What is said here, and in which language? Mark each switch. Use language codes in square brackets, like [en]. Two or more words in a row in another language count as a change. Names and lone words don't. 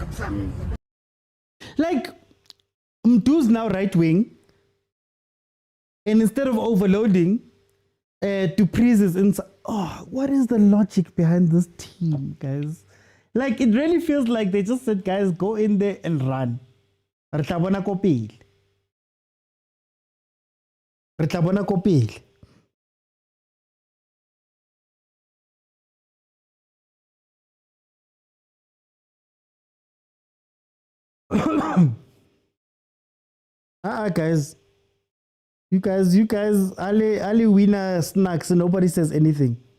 [en] Like, Mtu's now right wing, and instead of overloading, Dupreez is inside. Oh, what is the logic behind this team, guys? Like, it really feels like they just said, guys, go in there and run. [st] Re tla bona ko pele. Re tla bona ko pele. [en] Guys. You guys, Ali winner snacks and nobody says anything.